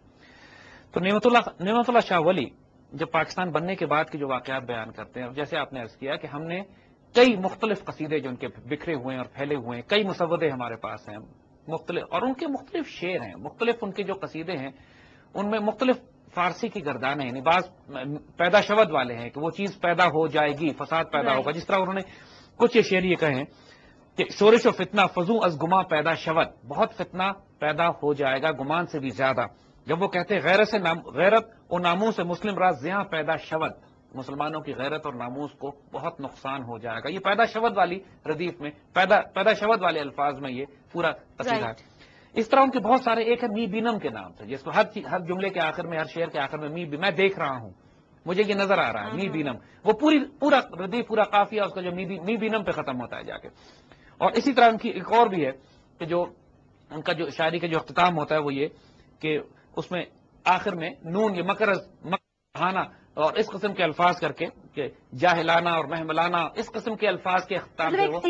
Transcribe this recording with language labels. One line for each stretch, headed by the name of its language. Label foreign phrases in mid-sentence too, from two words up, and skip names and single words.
Urdu: تو نعمت اللہ شاہ ولی جب پاکستان بننے کے بعد کے جو واقعات بیان کرتے ہیں، جیسے آپ نے عرض کیا کہ ہم نے کئی مختلف قصیدے جو ان کے بکھرے ہوئے ہیں اور پھیلے ہوئے ہیں، کئی مسودے ہمارے پاس ہیں مختلف، اور ان کے مختلف شعر ہیں، مختلف ان کے جو قصیدے ہیں ان میں مختلف فارسی کی گردانیں ہیں. بعض
Persian: پیدا شود
Urdu: والے ہیں کہ وہ چیز پیدا ہو جائے گی، فساد پیدا ہوگا. جس طرح انہوں نے کچھ یہ شعر یہ کہے ہیں کہ
Persian: شورش و فتنہ فضو از گما پیدا شود،
Urdu: بہت فتنہ پیدا ہو جائے گا گمان سے بھی زیادہ. جب وہ کہتے ہیں غیرت و ناموس سے
Persian: مسلم راز زیاں پیدا شود،
Urdu: مسلمانوں کی غیرت اور ناموس کو بہت نقصان ہو جائے گا. یہ
Persian: پیدا شود
Urdu: والی ردیف میں،
Persian: پیدا شود
Urdu: والے الفاظ میں یہ پورا قصیدہ ہے. اس طرح ان کے بہت سارے، ایک ہے
Persian: می بینم
Urdu: کے نام سے، جس کو ہر جملے کے آخر میں، ہر شعر کے آخر میں میں دیکھ رہا ہوں، مجھے یہ نظر آ رہا ہے،
Persian: می بینم.
Urdu: وہ پورا ردیف، پورا قافیہ اس کا جو
Persian: می بینم
Urdu: پہ ختم ہوتا ہے جا کے. اور اسی طرح ان کی ایک اور بھی ہے کہ جو ان کا جو شاعری کا جو اختتام ہوتا ہے وہ یہ کہ اس میں آخر میں نون، یہ مکرہانہ اور اس قسم کے الفاظ کر کے کہ جاہلانہ اور محملانہ، اس قسم کے الفاظ کے اختتام سے وہ